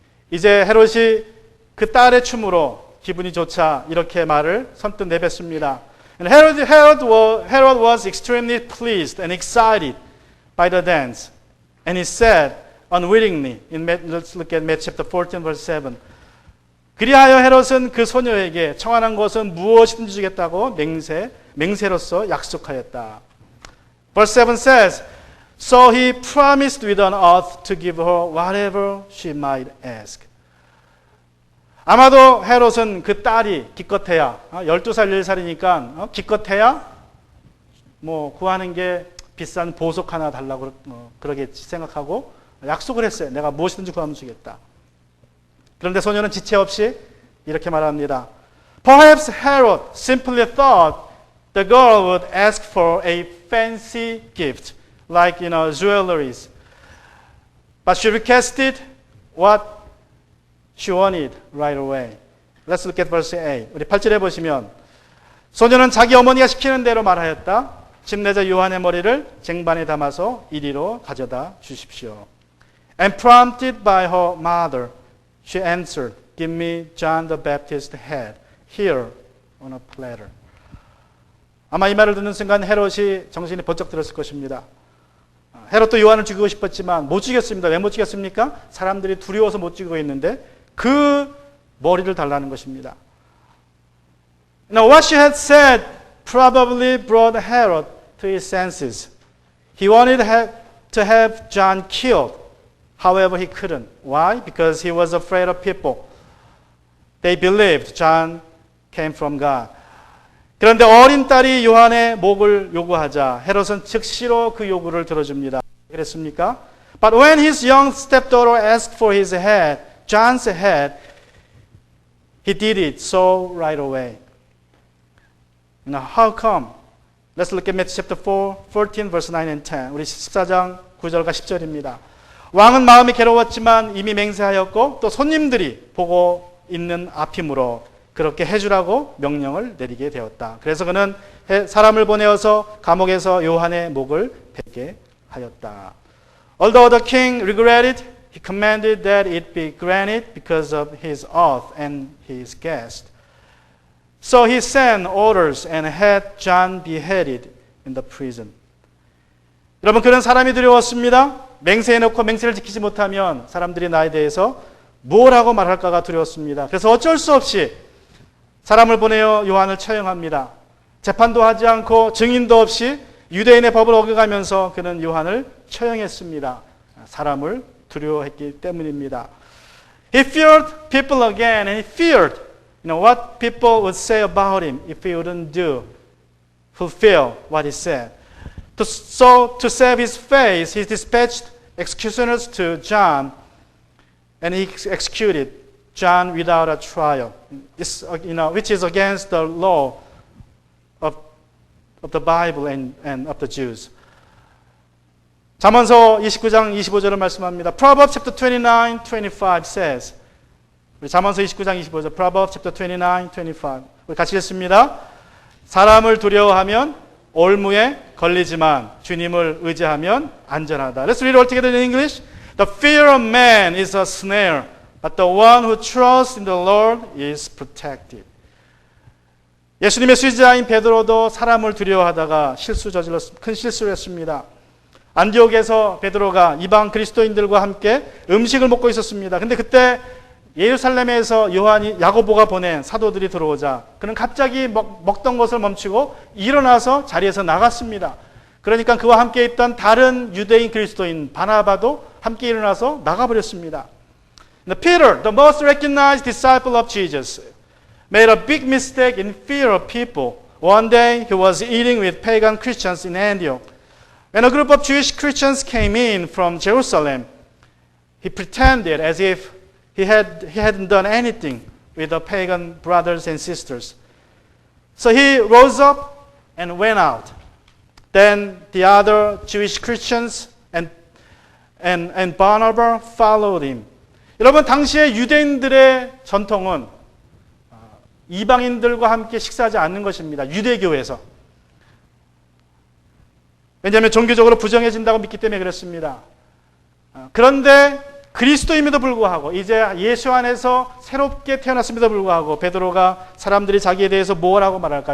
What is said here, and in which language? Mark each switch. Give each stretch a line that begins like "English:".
Korean: 이제 헤롯이 그 딸의 춤으로 기분이 좋자 이렇게 말을 선뜻 내뱉습니다.
English: And Herod was extremely pleased and excited by the dance. And he said unwittingly, let's look at Matthew chapter 14 verse 7.
Korean: 그리하여 헤롯은 그 소녀에게 청하는 것은 무엇이든지 주겠다고 맹세로서 약속하였다.
English: Verse 7 says, So he promised with an oath to give her whatever she might ask.
Korean: 아마도 헤롯은 그 딸이 기껏해야 12살, 14살이니까 기껏해야 뭐 구하는 게 비싼 보석 하나 달라고 그러겠지 생각하고 약속을 했어요. 내가 무엇이든지 구하면 주겠다. 그런데 소녀는 지체 없이 이렇게 말합니다.
English: Perhaps Herod simply thought the girl would ask for a fancy gift, like jewelries. But she requested what she wanted right away. Let's look at verse 8.
Korean: 우리 8절에 보시면 소녀는 자기 어머니가 시키는 대로 말하였다. 침례자 요한의 머리를 쟁반에 담아서 이리로 가져다 주십시오.
English: And prompted by her mother, she answered, Give me John the Baptist's head, here on a platter.
Korean: 아마 이 말을 듣는 순간 헤롯이 정신이 번쩍 들었을 것입니다. 헤롯도 요한을 죽이고 싶었지만 못 죽였습니다. 왜 못 죽였습니까? 사람들이 두려워서 못 죽이고 있는데 그 머리를 달라는 것입니다.
English: Now what she had said probably brought Herod to his senses. He wanted to have John killed. However, he couldn't. Why? Because he was afraid of people. They believed John came from God.
Korean: 그런데 어린 딸이 요한의 목을 요구하자 헤롯은 즉시로 그 요구를 들어줍니다. 그랬습니까?
English: But when his young stepdaughter asked for his head, John's head, he did it so right away. Now, how come? Let's look at Matthew chapter 4, 14, verse 9 and 10.
Korean: 우리 14장 9절과 10절입니다. 왕은 마음이 괴로웠지만 이미 맹세하였고 또 손님들이 보고 있는 앞이므로 그렇게 해주라고 명령을 내리게 되었다. 그래서 그는 사람을 보내어서 감옥에서 요한의 목을 베게 하였다.
English: Although the king regretted, he commanded that it be granted because of his oath and his guest. So he sent orders and had John beheaded in the prison.
Korean: 여러분, 그는 사람이 두려웠습니다. 맹세해놓고 맹세를 지키지 못하면 사람들이 나에 대해서 뭘 하고 말할까가 두려웠습니다. 그래서 어쩔 수 없이 사람을 보내어 요한을 처형합니다. 재판도 하지 않고 증인도 없이 유대인의 법을 어겨가면서 그는 요한을 처형했습니다. 사람을 두려워했기 때문입니다.
English: He feared people again, and he feared, what people would say about him if he wouldn't fulfill what he said. So to save his face, he dispatched executioners to John, and he executed John without a trial, which is against the law of the Bible and of the Jews.
Korean: 잠언서 29장 25절을 말씀합니다.
English: Proverbs chapter 29:25 says,
Korean: 우리 잠언서 29장 25절,
English: Proverbs chapter 29, 25.
Korean: 우리 같이 읽습니다. 사람을 두려워하면 올무에 걸리지만 주님을 의지하면 안전하다.
English: Let's read all together in English. The fear of man is a snare, but the one who trusts in the Lord is protected.
Korean: 예수님의 수제자인 베드로도 사람을 두려워하다가 큰 실수를 했습니다. 안디옥에서 베드로가 이방 그리스도인들과 함께 음식을 먹고 있었습니다. 근데 그때 예루살렘에서 야고보가 보낸 사도들이 들어오자 그는 갑자기 먹던 것을 멈추고 일어나서 자리에서 나갔습니다. 그러니까 그와 함께 있던 다른 유대인 그리스도인 바나바도 함께 일어나서 나가버렸습니다.
English: Peter, the most recognized disciple of Jesus, made a big mistake in fear of people. One day he was eating with pagan Christians in Antioch. When a group of Jewish Christians came in from Jerusalem, he pretended as if he hadn't done anything with the pagan brothers and sisters. So he rose up and went out. Then the other Jewish Christians and Barnabas followed him.
Korean: 여러분, 당시에 유대인들의 전통은 이방인들과 함께 식사하지 않는 것입니다. 유대교에서. 왜냐하면 종교적으로 부정해진다고 믿기 때문에 그렇습니다. 그런데 그리스도임에도 불구하고 이제 예수 안에서 새롭게 태어났음에도 불구하고 베드로가 사람들이 자기에 대해서 뭐라고 말할까?